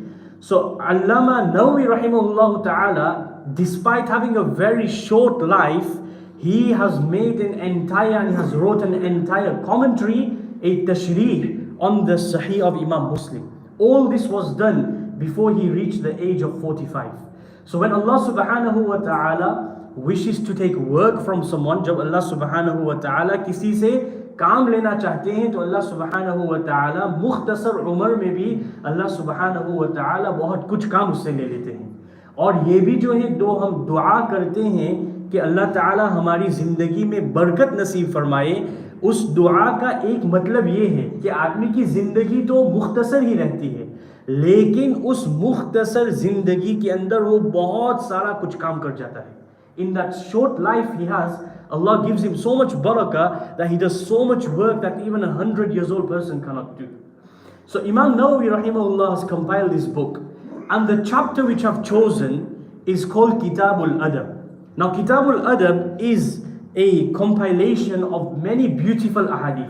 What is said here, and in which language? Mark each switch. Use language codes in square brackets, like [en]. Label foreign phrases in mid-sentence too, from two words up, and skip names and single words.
[en] So Allama Nawawi [ar] رحمه الله تعالى, [en] despite having a very short life, he has made an entire, and he has wrote an entire commentary, a tashrih on the Sahih of Imam Muslim. All this was done before he reached the age of 45. So when [ar] الله سبحانه وتعالى [en] wishes to take work from someone, [hi] जब [ar] الله سبحانه وتعالى [hi] किसी से काम लेना चाहते हैं, तो [ar] الله سبحانه وتعالى [hi] मुख्तसर उम्र में भी [ar] الله سبحانه وتعالى [hi] बहुत कुछ काम उससे ले लेते हैं. और ये भी जो है, दो हम दुआ करते हैं कि अल्लाह ताला हमारी ज़िंदगी में बरकत नसीब फरमाए, उस दुआ का एक मतलब ये है कि आदमी की ज़िंदगी तो मुख्तसर ही रहती है, लेकिन उस मुख्तसर ज़िंदगी के अंदर वो बहुत सारा कुछ काम कर जाता है. [en] In that short life he has, Allah gives him so much barakah that he does so much work that even 100 years old person cannot do. So Imam Nawawi rahimahullah has compiled this book, and the chapter which I've chosen is called Kitabul Adab. Now Kitabul Adab is a compilation of many beautiful ahadith.